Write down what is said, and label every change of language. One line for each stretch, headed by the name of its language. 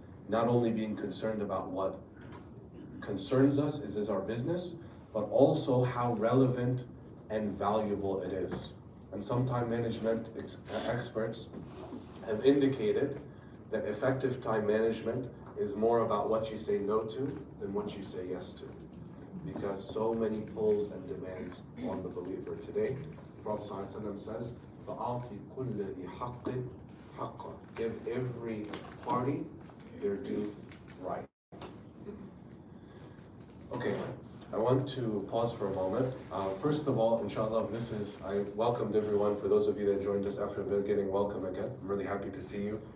English: Not only being concerned about what concerns us is our business, but also how relevant and valuable it is. And some time management experts have indicated that effective time management is more about what you say no to than what you say yes to. Because so many pulls and demands on the believer today.
Arabic: The Prophet ﷺ says, فَأَعْطِ كُلَّ ذِي حَقٍّ حَقًّا.
English: Give every party their due right. Okay, I want to pause for a moment. First of all, inshallah, I welcomed everyone. For those of you that joined us after the beginning, welcome again. I'm really happy to see you.